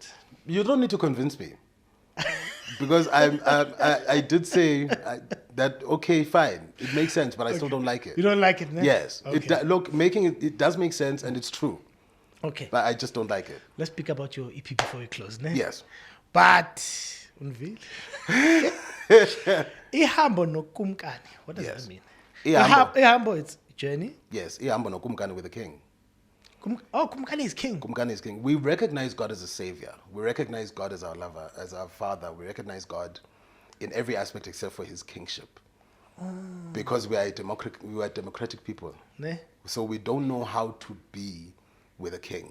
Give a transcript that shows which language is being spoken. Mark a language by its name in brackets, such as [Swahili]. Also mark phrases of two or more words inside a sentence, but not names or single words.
[English] You don't need to convince me. Because I did say that, okay, fine. It makes sense, but I still don't like it. You don't like it, ne? Yes. Okay. Look, making it does make sense, and it's true. Okay. But I just don't like it. Let's speak about your EP before we close, ne? Yes. But unveil. Ihambo nokumkani. What does Yes. that mean? Ihambo. Ihambo, it's journey. Yes. Ihambo nokumkani with the king. Kumkani is king. Kumkani is king. We recognize God as a savior. We recognize God as our lover, as our father. We recognize God in every aspect except for his kingship. Because we are a democratic people. Ne? So we don't know how to be with a king.